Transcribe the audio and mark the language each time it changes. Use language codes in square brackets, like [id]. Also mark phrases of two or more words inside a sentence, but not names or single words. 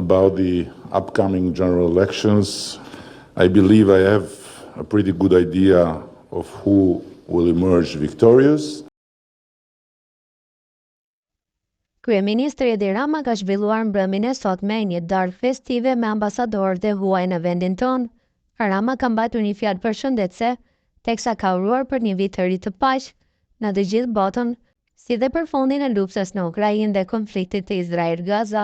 [en] about the upcoming general elections, I believe I have a pretty good idea of who will emerge victorious. [sq] Kryeministri Edi Rama ka zhvilluar mbrëmjen e sotme një darkë festive me ambasadorët e huaj në vendin tonë. Rama ka mbajtur një fjalë përshëndetëse, teksa ka uruar për një vit të ri të paqë në të gjithë botën, si dhe për fundin e luftës në Ukrainë dhe konfliktit të Izrael-Gaza.